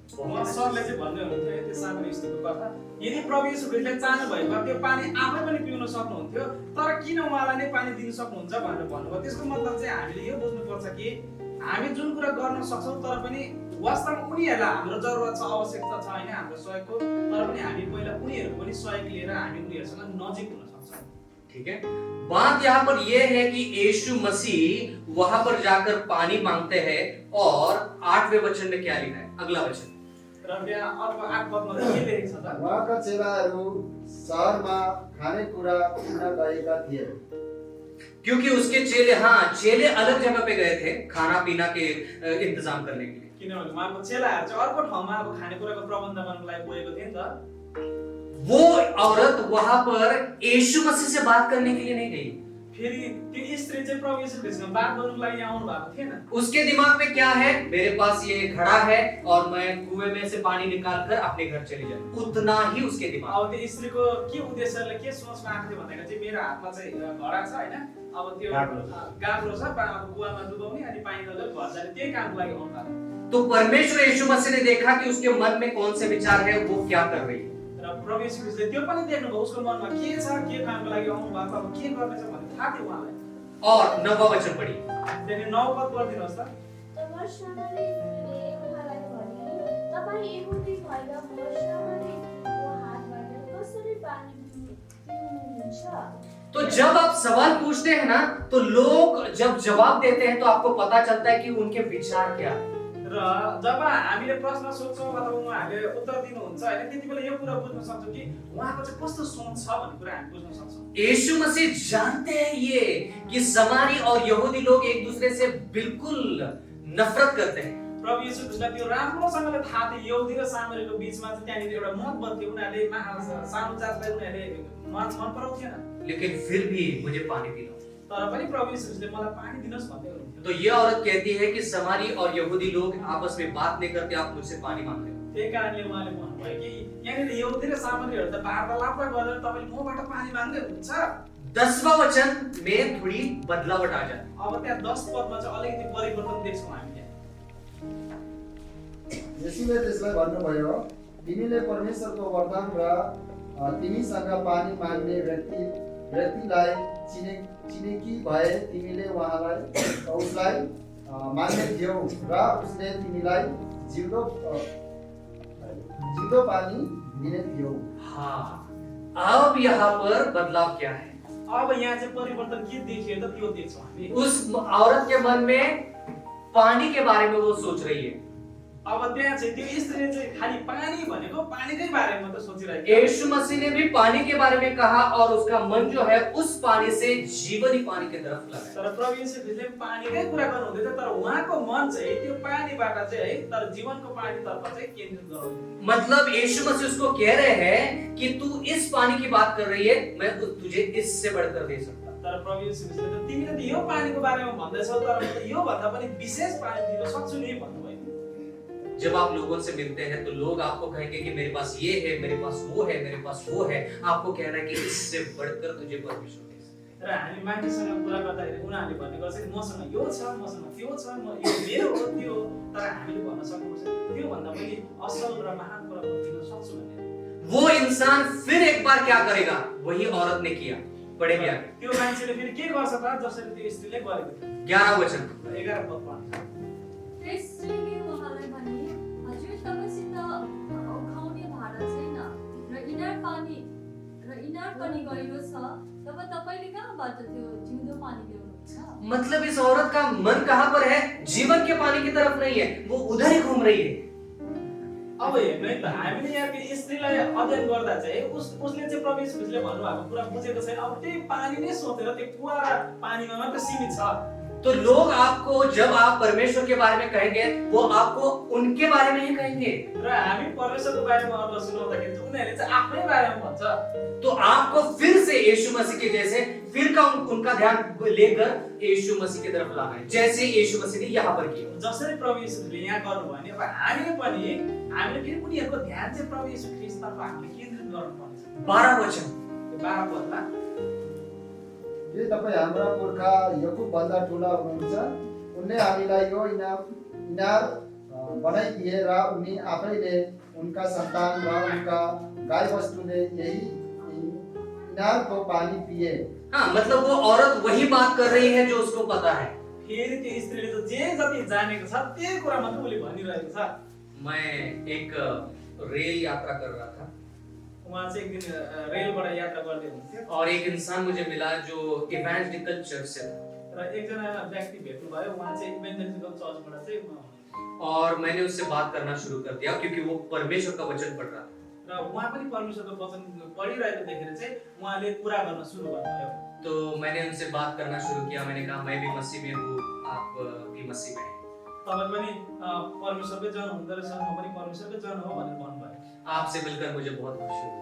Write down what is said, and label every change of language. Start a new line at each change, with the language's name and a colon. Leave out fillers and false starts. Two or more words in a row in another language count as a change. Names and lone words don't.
Nepali: उहाँ सरले चाहिँ भन्दै हुनुहुन्थ्यो त्यो साँगुरो स्थितिको कथा, यदि प्रभु येशू ख्रीष्टले चाहनु भएको त्यो पानी आफै पनि पिउन सक्नुहुन्थ्यो, तर किन उहाँलाई नै पानी दिन सक्नुहुन्छ भनेर भन्नुभयो। त्यसको मतलब चाहिँ हामीले यो बुझ्नुपर्छ कि हामी जुन कुरा गर्न सक्छौँ तर पनि वास्तवमा उनीहरूलाई हाम्रो जरुरत छ, आवश्यकता छ हैन हाम्रो सहयोगको, तर पनि हामी पहिला उनीहरूको पनि सहयोग लिएर हामी उनीहरूसँग नजिक हुन सक्छौँ।
Hindi: ठीक है, बात यहाँ पर यह है कि यीशु मसीह वहां पर जाकर पानी मांगते हैं, और 8वें वचन में क्या लिखा है? अगला वचन,
Nepali: र त्यहाँ अर्को 8 पदमा चाहिँ के लेखेको छ त? उहाँका चेलाहरू शहरमा खानेकुरा किन्न गएका थिए।
Hindi: क्योंकि उसके चेले, हाँ चेले अलग जगह पे गए थे खाना पीना के इंतजाम करने के लिए।
Nepali: किनभने उहाँको चेलाहरू चाहिँ अर्को ठाउँमा अब खानेकुराको प्रबन्ध गर्नको लागि गएको थिए नि त।
Hindi: वो औरत वहां पर यीशु मसीह से बात करने के लिए नहीं गई।
Nepali: फेरि त्यो स्त्री चाहिँ प्रभु येशू ख्रीष्टसँग बात गर्नको लागि यहाँ आउनु भएको थिएन।
Hindi: उसके दिमाग में क्या है? मेरे पास ये घड़ा है और मैं कुएं में से पानी निकाल कर अपने घर चली जाऊं, उतना ही उसके दिमाग।
Nepali: अब त्यो स्त्रीको के उद्देश्यले के सोचमा आएको थियो भन्दाखेरि चाहिँ मेरो हातमा चाहिँ घडा छ हैन, अब त्यो गाग्रो छ, अब कुवामा डुबाउने अनि पानी लगेर घर जाने, त्यही कामको लागि आउनु भएको।
Hindi: तो परमेश्वर यीशु मसीह ने देखा कि उसके मन में कौन से विचार है, वो क्या कर रही है।
Nepali: र प्रभु येशू ख्रीष्टले त्यो पनि देख्नुभयो, उसको मनमा के छ, के कामको लागि आउनु भएको, अब के गर्नेछ भन्ने थाहा थियो उहाँलाई।
Hindi: और 9वां वचन पढ़िए।
Nepali: त्यहाँदेखि 9 पद पढिदिनुहोस् त। तब श्रमणले उहाँलाई भने, तपाईँ यहुदी भएर म श्रमणेको हातबाट कसरी पानी पिउनुहुन्छ?
Hindi: तो जब आप सवाल पूछते हैं ना, तो लोग जब जवाब देते हैं तो आपको पता चलता है कि उनके विचार क्या है।
Nepali: र जब हामीले प्रश्न सोध्छौँ अथवा उहाँहरूले उत्तर दिनुहुन्छ हैन, त्यतिबेला यो कुरा बुझ्न सक्छौँ कि उहाँको चाहिँ कस्तो सोच छ भन्ने कुरा हामी बुझ्न सक्छौँ।
Hindi: यीशु मसीह जानते हैं ये कि समारी और यहूदी लोग एक दूसरे से बिल्कुल नफरत करते हैं।
Nepali: प्रभु येशू ख्रीष्टलाई त्यो राम्रोसँगले थाहा थियो, यहुदी र सामरीको बीचमा चाहिँ त्यहाँनिर एउटा मतभेद थियो, उनीहरूले सानो जातलाई उनीहरूले मन पराउँथेन।
Hindi: लेकिन फिर भी मुझे पानी पिलाओ।
Nepali: तर पनि प्रभु येशू ख्रीष्टले मलाई पानी दिनुहोस् भन्दै हुनुहुन्थ्यो।
Hindi: तो ये औरत कहती है कि समारी और यहूदी लोग आपस में बात नहीं करते, आप मुझसे पानी मांग रहे हो।
Nepali: त्यही कारणले उहाँले भन्नुभयो कि यहाँनिर यहुदी र सामरीहरू त वार्तालाप गरेर तपाईले मबाट पानी माग्दै हुनुहुन्छ।
Hindi: 10वां वचन में थोड़ी बदलावट आ जाती है।
Nepali: अब त्यहाँ 10 पदमा चाहिँ अलिकति परिवर्तन देख्छौँ हामीले। येशूले त्यसलाई भन्नुभयो, तिमीले परमेश्वरको वरदान र तिमीसँग पानी माग्ने व्यक्तिलाई चिनेकी भए तिमीले उसलाई माग्ने थियौ र उसले तिमीलाई जिउँदो पानी दिने थियो।
Hindi: हाँ, अब यहाँ पर बदलाव क्या है?
Nepali: अब यहाँ चाहिँ परिवर्तन के देखियो त त्यो देख्छौँ हामी।
Hindi: उस औरत के मन में पानी के बारे में वो सोच रही है।
Nepali: अब त्यहाँ चाहिँ त्यो स्त्रीले चाहिँ खाली पानी भनेको पानीकै बारेमा मात्र सोचिरहेको छ।
Hindi: यीशु मसीह ने भी पानी के बारे में कहा और उसका मन जो है उस पानी से जीवनी पानी की तरफ लगा।
Nepali: तर प्रभु येशू ख्रीष्टले पानीकै कुरा गर्नुहुँदैछ, तर उहाँको मन चाहिँ त्यो पानीबाट चाहिँ है, तर जीवनको पानीतर्फ चाहिँ केन्द्रित गराउँदै।
Hindi: मतलब यीशु मसीह उसको कह रहे हैं कि तू इस पानी की बात कर रही है, मैं तुझे इससे बढ़कर दे सकता।
Nepali: तर प्रभु येशू ख्रीष्टले त तिमीले त यो पानीको बारेमा भन्दैछौ, तर म त यो भन्दा पनि विशेष पानी दिन सक्छु नि भन्नुभयो।
Hindi: जब आप लोगों से मिलते हैं तो लोग आपको कहेंगे कि मेरे पास ये है, मेरे पास वो है, मेरे पास वो है। आपको कहना है कि इससे बढ़कर तुझे परमेश्वर दे सकता है।
Nepali: र हामी मान्छेसँग कुरा गर्दाखेरि उनीहरूले भन्ने गर्छ कि मसँग यो छ, मसँग त्यो छ, म यो मेरो हो त्यो, तर हामीले भन्न सक्नुपर्छ त्यो भन्दा पनि असल र महान कुरा म दिन सक्छु भनेर।
Hindi: वो इंसान फिर एक बार क्या करेगा? वही औरत ने किया। पढेंगे आगे।
Nepali: त्यो मान्छेले फेरि के गर्छ त जसरी त्यो स्त्रीले गरेको थियो
Hindi: 11 वचन
Nepali: 11 पद पढ्छ त्यस स्त्रीले उहाँलाई भने, हजुर तपाईँसित उखाउने भाँडा छैन र इनार पनि गहिरो छ, तब तपाईँले कहाँबाट त्यो जिउँदो पानी ल्याउनुहुन्छ?
Hindi: मतलब इस औरत का मन कहाँ पर है? जीवन के पानी की तरफ नहीं है, वो उधर ही घूम रही है।
Nepali: अब हेर्नु है त हामीले यहाँ त्यो स्त्रीलाई अध्ययन गर्दा चाहिँ उसले चाहिँ प्रभु येशू ख्रीष्टले भन्नुभएको कुरा बुझेको छैन। अब त्यही पानी नै सोचेर त्यो कुवा र पानीमा मात्र सीमित छ।
Hindi: तो लोग आपको जब आप परमेश्वर के बारे में कहेंगे, वो आपको उनके बारे में ही कहेंगे।
Nepali: र हामी परमेश्वरको बारेमा अर्थ सुनाउँदाखेरि चाहिँ उनीहरूले चाहिँ आफ्नै बारेमा भन्छ।
Hindi: तो आपको फिर से यीशु मसीह के जैसे फिर का उनका ध्यान लेकर यीशु मसीह की तरफ लाना है, जैसे यीशु मसीह ने यहाँ पर किया।
Nepali: जसरी प्रभु येशूले यहाँ गर्नुभयो नि अब हामीले फेरि उनीहरूको ध्यान चाहिँ प्रभु येशू ख्रीष्टतर्फ हामीले केन्द्रित गर्नुपर्छ।
Hindi: 12 वचन
Nepali: 12 पदमा के तपाईँ हाम्रा पुर्खा यकुब भन्दा ठुला हुनुहुन्छ? उनले हामीलाई यो इनार बनाइदिए र उनी आफैले उनका सन्तान र उनका गाईबस्तुले यही इनार को पानी पिए।
Hindi: हाँ, मतलब वो औरत वही बात कर रही है जो उसको पता है।
Nepali: फेरि त्यो स्त्रीले त जे जति जानेको छ त्यही कुरा मात्र उसले भनिरहेको छ।
Hindi: मैं एक रेल यात्रा कर रहा था
Nepali: उहाँ चाहिँ एक दिन रेलबाट यात्रा गर्दै हुनुहुन्थ्यो
Hindi: और एक इंसान मुझे मिला जो इवेंजेलिकल चर्च से था
Nepali: र एकजना व्यक्ति भेट्नु भयो। उहाँ चाहिँ इभेन्जलिकल चर्चबाट चाहिँ उहाँ हुनुहुन्थ्यो
Hindi: और मैंने उससे बात करना शुरू कर दिया क्योंकि वो परमेश्वर का वचन पढ़ रहा था।
Nepali: र उहाँ पनि परमेश्वरको वचन पढिरहेको देखेर चाहिँ उहाँले कुरा गर्न सुरु गर्नुभयो।
Hindi: तो मैंने उनसे बात करना शुरू किया। मैंने कहा मैं भी मसीह में हूँ, आप भी मसीह में हैं।
Nepali: तपाईँ पनि परमेश्वरकै जन हुँदो रहेछ, म पनि परमेश्वरकै जन हो भनेर भन्नुभयो।
Hindi: आपसे मिलकर मुझे बहुत खुशी हुई।